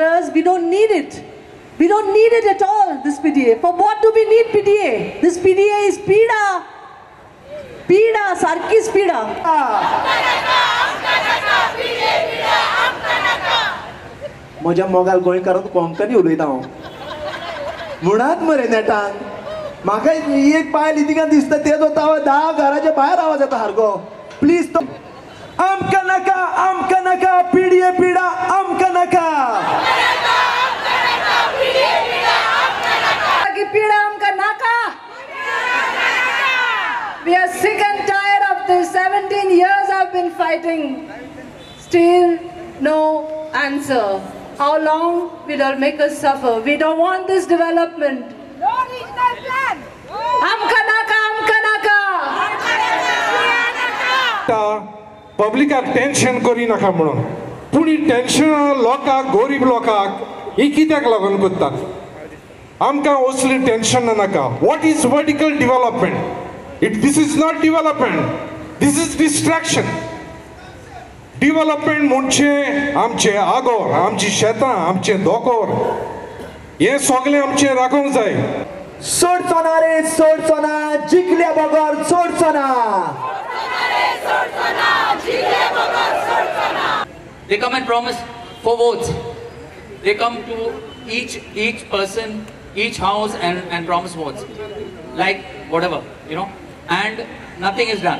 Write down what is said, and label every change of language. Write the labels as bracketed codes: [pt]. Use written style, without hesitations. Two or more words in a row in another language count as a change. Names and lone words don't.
[en] We don't need it. We don't need it at all, this PDA. For what do we need PDA? This PDA is pida. [kok] Pida, sarkis pida. म्हज्या मोगाल गोंयकारांत कोंकणी उलयता हांव म्हणत मरे नेटान म्हाका एक बायल तिका दिसता तेजो ताव 10 घराच्या भायर आवाज येता सारको प्लीज तो आमकां नाका पिडये पिडा आमकां नाका पीड़ा आमकां नाका. [en] We are sick and tired of this. 17 years I've been fighting. Still no answer. How long will it make us suffer? We don't want this development. No regional plan. [kok] Amka naka, amka naka. Public टेन्शन करी नाका म्हणून पूण ही टेन्शन लोकांक गरीब लोकांक ही कित्याक लागून करतात आमकां असली टेन्शन नाका. [en] What is vertical development? This is not development. This is distraction. [kok] Development म्हणजे आमचे आगोर, आमची शेतां, आमचे दोकोर हे सगळे आमचे राखूंक जाय. सोडचो ना रे सोडचो ना जिखल्या बगर सोडचो ना. [en] They come and promise for votes. They come to each person, each house and promise votes. Like whatever, you know, and nothing is done.